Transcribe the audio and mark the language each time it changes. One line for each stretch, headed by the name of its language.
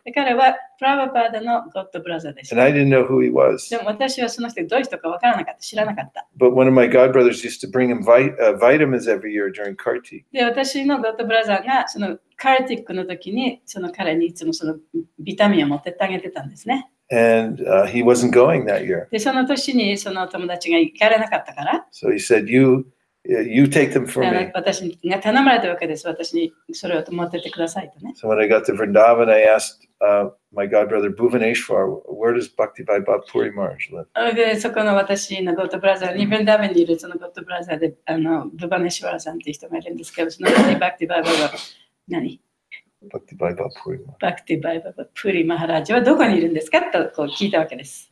Japanese: で彼はプラバパーダのゴッドブラザーでし
English: and
Japanese: た。
English: I didn't know who he was.
Japanese: でも私はその人がどういう人かわからなかった、知らなかった。
English: But one of my godbrothers used to bring him vitamins every year during Kartik.
Japanese: で、私のゴッドブラザーがそのカーティックの時にその彼にいつもそのビタミンを持ってってあげてたんですね。
English: And he wasn't going that year.
Japanese: で、その年にその友達が行かれなかったから、
English: So he said, you take them for me.
Japanese: 私が頼まれたわけです。私にそれを持ってってくださいとね。
English: So when I got to Vrindavan, I asked my godbrother Bhuvaneshwar, where does Bhakti Vaibhav Puri Maharaj live?
Japanese: で、そこの私のゴッドブラザーに、ブンダーベンにいるそのゴッドブラザーで、ブバネシュワラさんっていう人がいるんですけど、その人にバクティバイバーは何
English: Bhakti Vaibhav Puri Maharaj.
Japanese: バクティバイバープリマハラージはどこにいるんですかとこう聞いたわけです。